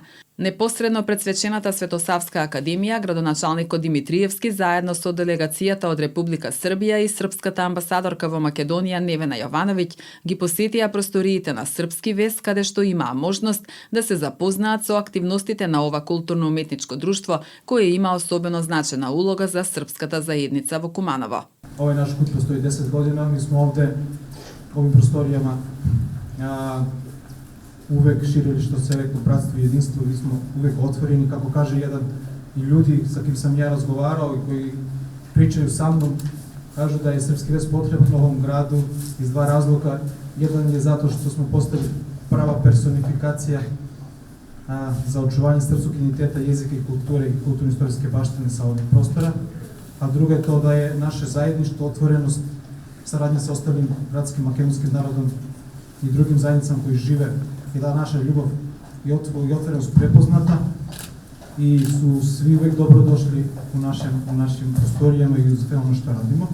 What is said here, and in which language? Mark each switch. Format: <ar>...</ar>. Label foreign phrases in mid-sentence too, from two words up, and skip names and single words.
<mk>Непосредно пред свечената Светосавска академија, градоначалникот Димитриевски заедно со делегацијата од Република Србија и српската амбасадорка во Македонија Невена Јовановиќ ги посетија просториите на Српски вес, каде што имаа можност да се запознаат со активностите на ова културно-уметничко друштво, кое има особено значена улога за српската заедница во Куманово.</mk> <sr>Овој наш кут постои 10 година, ми сме овде, овим просторијама, uvek širili što se rekao bratstvo i jedinstvo, mi smo uvek otvoreni, kako kaže jedan i ljudi sa kim sam ja razgovarao i koji pričaju sa mnom, kažu da je Srpski ves potreban u ovom gradu iz dva razloga. Jedan je zato što smo postali prava personifikacija za očuvanje srpskog identiteta, jezika i kulture i kulturno-istorijske baštine sa ovih prostora, a drugo je to da je naše zajedništvo, otvorenost, saradnja sa ostalim gradskim makedonskim narodom i drugim zajednicama koji žive i da naša ljubav i otvorenost prepoznata i su svi uvek dobrodošli u našim prostorijama i u sve ono što radimo.</sr>